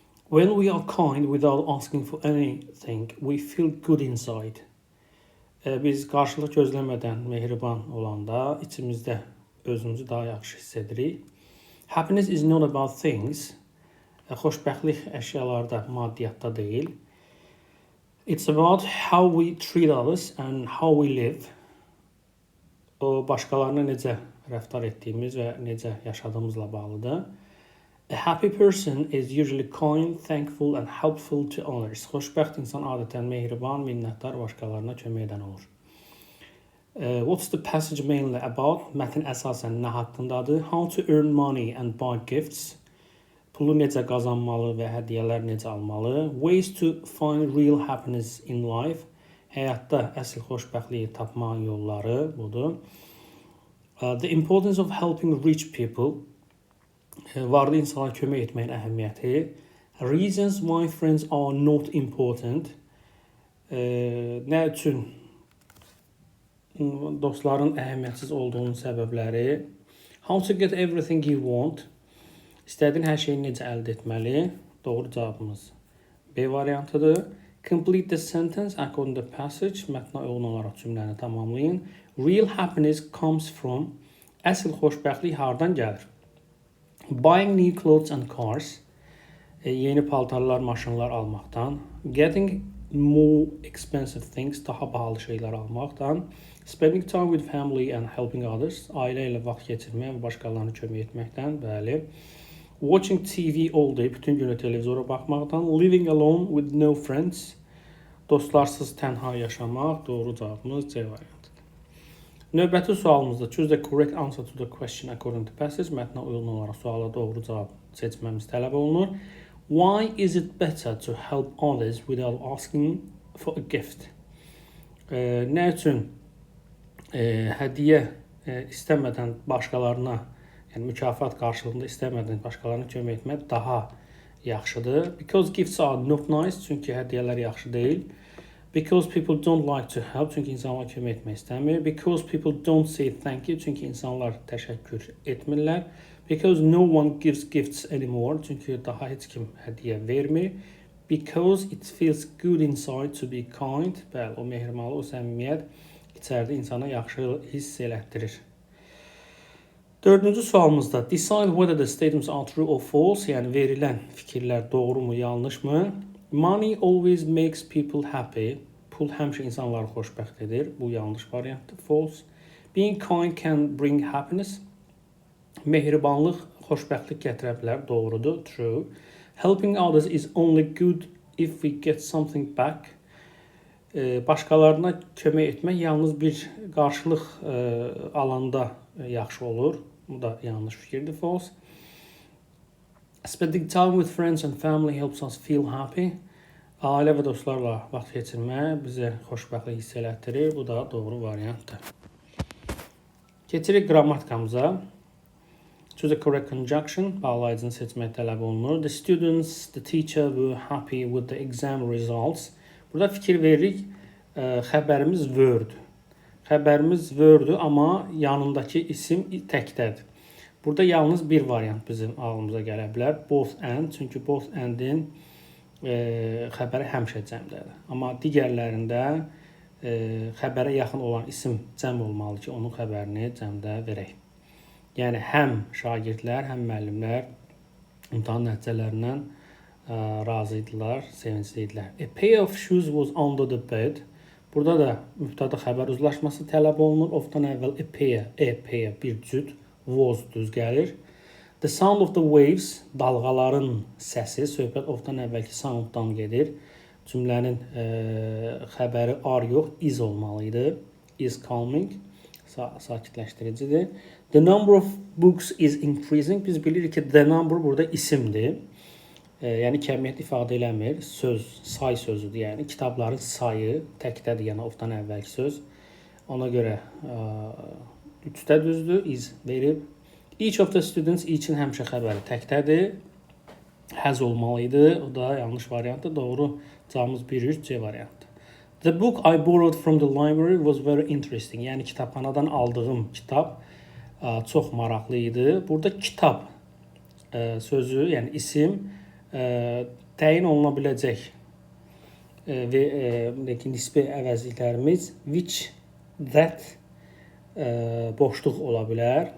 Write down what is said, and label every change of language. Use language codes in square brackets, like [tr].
[en] When we are kind without asking for anything, we feel good inside. [az] Biz qarşılıq gözləmədən mehriban olanda içimizdə özümüzü daha yaxşı hiss edirik. [en] Happiness is not about things. [az] Xoşbəxtlik əşyalarda, maddiyatda deyil. [en] It's about how we treat others and how we live. [az] O başqalarına necə rəftar etdiyimiz və necə yaşadığımızla bağlıdır. [en] A happy person is usually kind, thankful and helpful to others. [az] Xoşbəxt insan adətən mehriban, minnətdar, başqalarına kömək edən olur. [en] What's the passage mainly about? [az] Mətn əsasən nə haqqındadır? [en] How to earn money and buy gifts. [az] Pulu necə qazanmalı və hədiyyələr necə almalı? [en] Ways to find real happiness in life. [az] Həyatda əsl xoşbəxtliyi tapmaq yolları budur. [en] The importance of helping rich people. [az] Varlı insana kömək etməyin əhəmiyyəti. [en] Reasons why friends are not important. [az] Nə üçün dostların əhəmiyyətsiz olduğunun səbəbləri. [en] How to get everything you want. [az] İstədiyin hər şeyi necə əldə etməli? Doğru cavabımız B variantıdır. [en] Complete the sentence according to the passage. [az] Mətnə uyğun olaraq cümləni tamamlayın. [en] Real happiness comes from. [az] Əsl xoşbəxtlik hardan gəlir? [en] Buying new clothes and cars. [az] Yeni paltarlar, maşınlar almaqdan. [en] Getting more expensive things. [az] Daha bahalı şeylər almaqdan. [en] Spending time with family and helping others. [az] Ailə ilə vaxt keçirmək və başqalarına kömək etməkdən. Bəli. [en] Watching TV all day. [az] Bütün günü televizora baxmaqdan. [en] Living alone with no friends. [az] Dostlarsız tənha yaşamaq. Doğru cavabımız C variantıdır. Növbəti sualımızda [en] choose the correct answer to the question according to passage. [az] Mətnə uyğun olaraq suala doğru cavab seçməmiz tələb olunur. [en] Why is it better to help others without asking for a gift? [az] Nə üçün hədiyyə istəmədən başqalarına, yəni mükafat qarşılığında istəmədən başqalarına kömək etmək daha yaxşıdır. [en] Because gifts are not nice, [az] çünki hədiyyələr yaxşı deyil. [en] Because people don't like to help, [az] çünki insanlar kömək etmək istəmir. [en] Because people don't say thank you, [az] çünki insanlar təşəkkür etmirlər. [en] Because no one gives gifts anymore, [az] çünki daha heç kim hədiyyə vermir. [en] Because it feels good inside to be kind, [az] bəli, o mehrimanlıq, o səmimiyyət içəridə insana yaxşı hiss elətdirir. Dördüncü sualımızda [en] decide whether the statements are true or false, [az] yəni verilən fikirlər doğru mu, yanlış mı? [en] Money always makes people happy. [az] Pul həmişə insanları xoşbəxt edir. Bu yanlış variantdır. [en] False. Being kind can bring happiness. [az] Mehribanlıq xoşbəxtlik gətirə bilər. Doğrudur. [en] True. Helping others is only good if we get something back. [az] Başqalarına kömək etmək yalnız bir qarşılıq alanda yaxşı olur. Bu da yanlış fikirdir, [en] false. Spending time with friends and family helps us feel happy. [az] Ailə və dostlarla vaxt keçirmək bizə xoşbəxtlik hiss elətdirir. Bu da doğru variantdır. Keçirik qrammatikamıza. [en] Choose a correct conjunction. [az] Bağlayıcını seçmək tələb olunur. [en] The students, the teacher were happy with the exam results. [az] Burada fikir veririk. Xəbərimiz were-dür. Xəbərimiz were-dür, amma yanındakı isim təkdədir. Burada yalnız bir variant bizim ağlımıza gələ bilər. [en] Both and. [az] Çünki both and-in xəbəri həmişə cəmdədir. Amma digərlərində xəbərə yaxın olan isim cəm olmalı ki, onun xəbərini cəmdə verək. Yəni həm şagirdlər, həm müəllimlər imtahan nəticələrindən razı idilər, sevincli idilər. [en] A pair of shoes was under the bed. [az] Burada da mübtəda xəbər uzlaşması tələb olunur. Ofdan əvvəl a pair bir cüt, was düz gəlir. [en] The sound of the waves, [az] dalğaların səsi, söhbət ofdan əvvəlki sounddan gedir. Cümlənin xəbəri are yox, is olmalı idi. [en] Is calming, [az] sakitləşdiricidir. [en] The number of books is increasing. [az] Biz bilirik ki, the number burada isimdir. Yəni kəmiyyət ifadə eləmir. Söz, say sözüdür. Yəni kitabların sayı təkdədir, yəni ofdan əvvəlki söz. Ona görə 3-də düzdür, is verib. [en] Each of the students, [az] each-in həmişə xəbəri təkdədir. Has olmalı idi. O da yanlış variantdır. Doğru cavabımız 1-3 C variantdır. [en] The book I borrowed from the library was very interesting. [az] Yəni kitabxanadan aldığım kitab çox maraqlı idi. Burada kitab sözü, yəni isim təyin oluna biləcək və nisbi əvəzliklərimiz which, that boşluq ola bilər.